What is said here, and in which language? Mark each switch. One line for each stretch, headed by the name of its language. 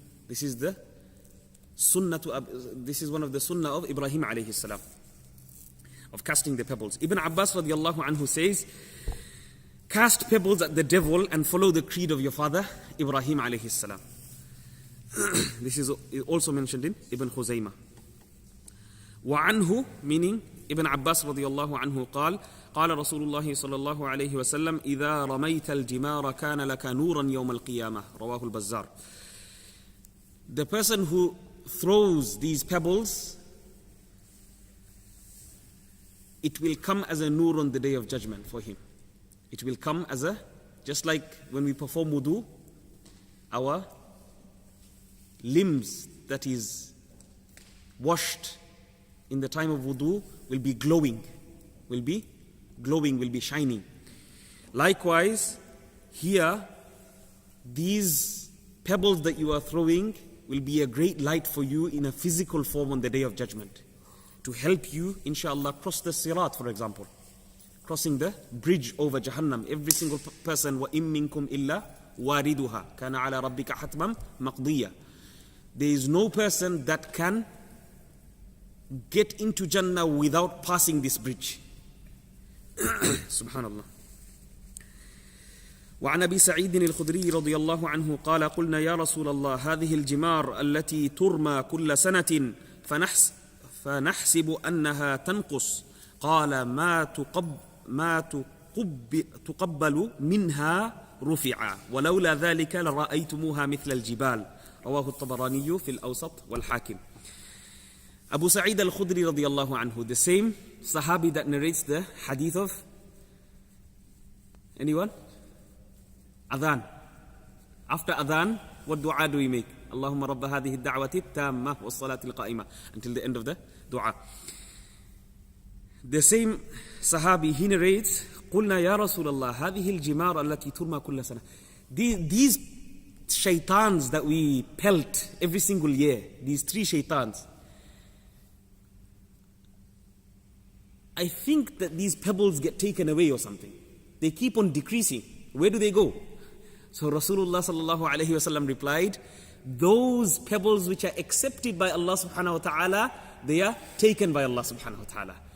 English: This is the sunnah this is one of the sunnah of Ibrahim alayhi salam, of casting the pebbles. Ibn Abbas radiallahu anhu says, cast pebbles at the devil and follow the creed of your father Ibrahim alayhi salam. This is also mentioned in Ibn Khuzaymah.
Arabic: وعنه,
English: meaning
Arabic: Ibn Abbas radiallahu anhu قال قال رسول الله صلى الله عليه وسلم إذا رميت الجمار كان لك نورا يوم القيامة رواه البزار.
English: The person who throws these pebbles, it will come as a nur on the day of judgment for him. It will come as just like when we perform wudu, our limbs that is washed in the time of wudu will be glowing, will be shining. Likewise, here, these pebbles that you are throwing will be a great light for you in a physical form on the day of judgment, to help you, inshallah, cross the sirat, for example, crossing the bridge over Jahannam. Every single person,
Arabic: وَإِن مِّنكُمْ إِلَّا وَارِدُهَا كَانَ عَلَى رَبِّكَ حَتْمًا مَقْضِيًّا.
English: There is no person that can get into Jannah without passing this bridge. Subhanallah.
Arabic: وعن أبي سعيد الخدري رضي الله عنه قال قلنا يا رسول الله هذه الجمار التي ترمى كل سنة فنحسب أنها تنقص قال ما تقبل منها رفعا ولولا ذلك لرأيتموها مثل الجبال رواه الطبراني في الأوسط والحاكم.
English: Abu Sa'id al-Khudri radiyallahu anhu, the same Sahabi that narrates the hadith of, anyone? Adhan. After Adhan, what dua do we make? Allahumma rabba hadhihi ad-da'wati at-tamma was-salati al-qa'imah, until the end of the dua. The same Sahabi, he narrates,
Arabic: قلنا يا رسول الله هذه الجمار التي ترمى كل سنة.
English: These Shaytans that we pelt every single year, these 3 Shaytans, I think that these pebbles get taken away or something. They keep on decreasing. Where do they go? So Rasulullah sallallahu alayhi wasallam replied, those pebbles which are accepted by Allah subhanahu wa ta'ala, they are taken by Allah subhanahu wa ta'ala.